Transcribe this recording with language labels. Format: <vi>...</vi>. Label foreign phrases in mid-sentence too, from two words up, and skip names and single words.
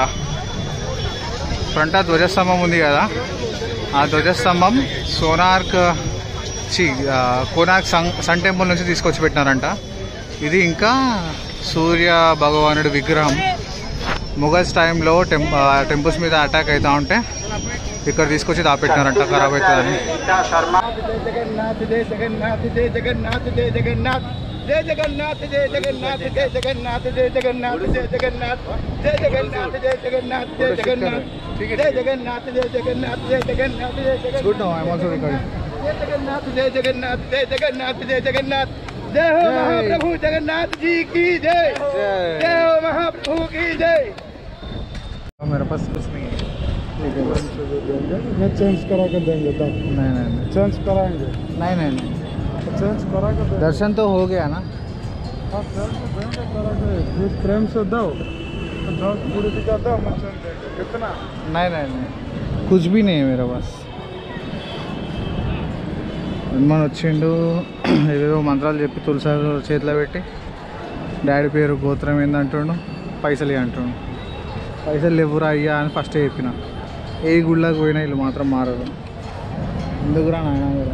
<te>ఫ్రంట్ ఆ ధ్వజస్తంభం ఉంది కదా, ఆ ధ్వజస్తంభం కోనార్క్ సన్ టెంపుల్ నుంచి తీసుకొచ్చి పెట్టినారంట. ఇది ఇంకా సూర్య భగవానుడి విగ్రహం. ముగల్స్ టైంలో టెంపుల్స్ మీద అటాక్ అవుతూ ఉంటే ఇక్కడ తీసుకొచ్చి దాపెట్టినారంట, ఖరాబ్ అవుతుందని.</te> <hi>जगन्नाथ जय जगन्नाथ, जय जगन्नाथ, जय जगन्नाथ, जय जगन्नाथ, जय जगन्नाथ, जय जगन्नाथ, जय जगन्नाथ, जय जगन्नाथ, जय जगन्नाथ, जय जगन्नाथ, जय जगन्नाथ, जय जगन्नाथ, जय जगन्नाथ, जय जगन्नाथ, जय जगन्नाथ.</hi> <en>Good now, I'm also recording.</en> <hi>जय जगन्नाथ, जय जगन्नाथ, जय जगन्नाथ, जय जगन्नाथ, जय हो महाप्रभु जगन्नाथ जी की जय, जय हो महाप्रभु की जय. मेरे पास कुछ नहीं है. मैं चेंज करा कर देंगे. नहीं चेंज कराएंगे. नहीं चेंज करा कर देंगे. दर्शन तो हो गया ना. हाँ देंगे, प्रेम से दो, पूरी दिखा दो, मैं चेंज देंगे. कितना? नहीं कुछ भी नहीं है मेरे पास.</hi> <te>హనుమాన్ వచ్చిండు, ఏవేవో మంత్రాలు చెప్పి తులసాలు చేతిలో పెట్టి డాడీ పేరు గోత్రం ఏందంటుండు, పైసలు అంటుండు. పైసలు లేవురా అయ్యా అని ఫస్ట్ చెప్పిన. ఏ గుళ్ళకి పోయినా వీళ్ళు మాత్రం మారదు. ఎందుకురా నాయన మీరు.</te>